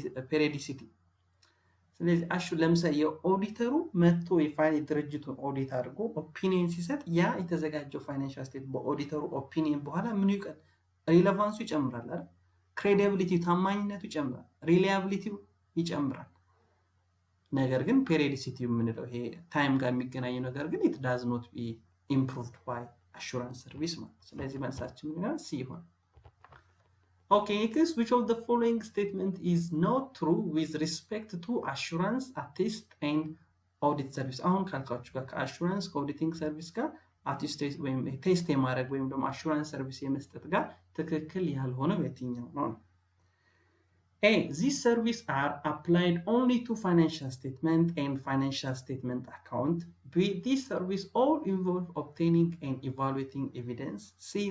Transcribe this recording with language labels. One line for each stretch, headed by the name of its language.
Amharic: periodicity ስለዚህ ለምሳሌ የኦዲተሩ መጥቶ የፋይናንስ ድርጅቱን ኦዲት አድርጎ ኦፒኒየን ሲሰጥ ያ የተዘጋጀው ፋይናንሻል ስቴት በኦዲተሩ ኦፒኒየን በኋላ ምን ሪሌቫንሱ ይጨምራል አይደል? ክሬዲቢሊቲ ታማኝነቱ ይጨምራል፣ ሪላያቢሊቲው ይጨምራል። ነገር ግን ፔሪዮዲሲቲ የምንለው ይሄ ታይም ጋር የሚገናኘው ነገር ግን
English: it does not be improved by assurance service
Amharic: ማለት። ስለዚህ መልሳችን ምን ይሆናል? ሲ ይሆናል።
English: Okay, next, which of the following statement is not true with respect to assurance, attest and audit service?
Amharic: አሁን ካልኳችሁ ጋር ከአሹራንስ ከኦዲቲንግ ሰርቪስ ጋር አቴስት ወይም ቴስት የማድረግ ወይም ደግሞ አሹራንስ ሰርቪስ የመስጠት ጋር ትክክል ያልሆነው የትኛው ነው? A.
English: These services are applied only to financial statement and financial statement account. B. These services all involve obtaining and evaluating evidence. C.